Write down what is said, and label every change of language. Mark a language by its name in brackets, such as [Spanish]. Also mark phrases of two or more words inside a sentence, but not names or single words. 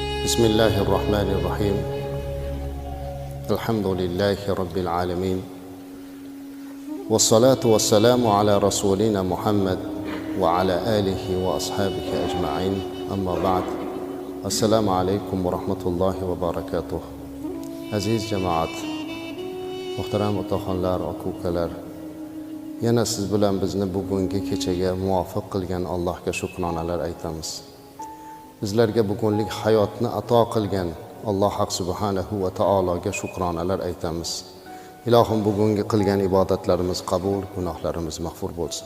[Arabic] بسم الله الرحمن الرحيم الحمد لله رب العالمين والصلاة والسلام على رسولنا محمد وعلى آله وأصحابه أجمعين أما بعد السلام عليكم ورحمة الله وبركاته [Uzbek] aziz jamoatlar muhtaram otaxonlar, aka-ukalar, yana siz bilan bizni bugungi kechaga muvofiq qilgan Allohga shukronalar aytamiz. Bizlarga bugunlik hayotni ato qilgan Alloh subhanahu va taologa shukronalar aytamiz. Ilohim bugungi qilgan ibodatlarimiz qabul, gunohlarimiz mag'fur bo'lsin.